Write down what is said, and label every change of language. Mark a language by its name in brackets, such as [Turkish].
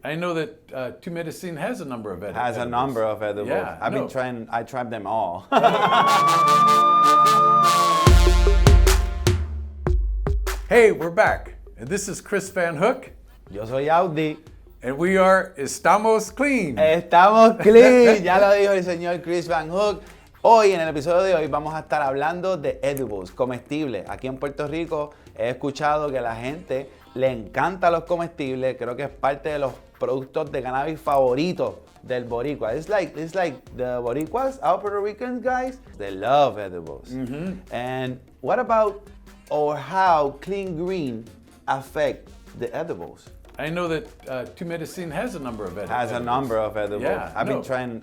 [English] I know that Tu Medicine has a number of edibles. Has a number of edibles. Yeah, I tried them all. Hey, we're back. And this is Chris Van Hook. [Spanish] Yo soy Audi. [English] And we are Estamos Clean. [Spanish] Estamos clean. Ya lo dijo el señor Chris Van Hook. Hoy, en el episodio de hoy, vamos a estar hablando de edibles, comestibles. Aquí en Puerto Rico he escuchado que a la gente le encantan los comestibles. Creo que es parte de los productos de cannabis favoritos del boricua. [English] It's like the boricuas, our Puerto Ricans guys, they love edibles. Mm-hmm. And what about or how clean green affect the edibles? I know that Tu Medicine has a number of edibles. Has a number of edibles. Yeah,